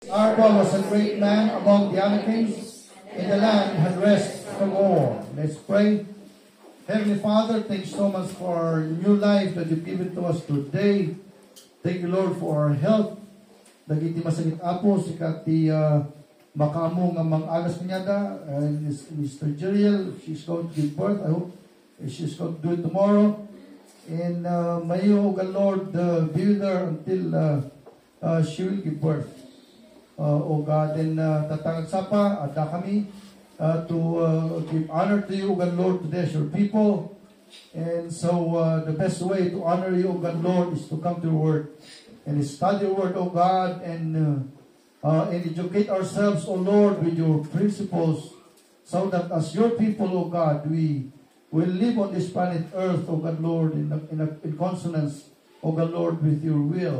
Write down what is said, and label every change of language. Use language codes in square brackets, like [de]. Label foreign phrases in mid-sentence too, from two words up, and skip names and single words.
[en] Arbel was a great man among the Anakims, and the land had rest from war. Let's pray. Heavenly Father, thanks so much for our new life that you've given to us today. Thank you, Lord, for our health. [ilo] Dagiti masakit apo, sikat ti makamu nga mang-agas kanyada, [en] and Mr. Jeriel, she's going to give birth. I hope she's going to do it tomorrow. And may you, God Lord, be with her until she will give birth. O God, [ilo] and tatangag sapa, ada kami [en] to give honor to you, God Lord, today as your people. And so the best way to honor you, God Lord, is to come to your word and study your word, O God, and educate ourselves, O Lord, with your principles, so that as your people, O God, we will live on this planet Earth, O God, Lord, in consonance, O God, Lord, with your will.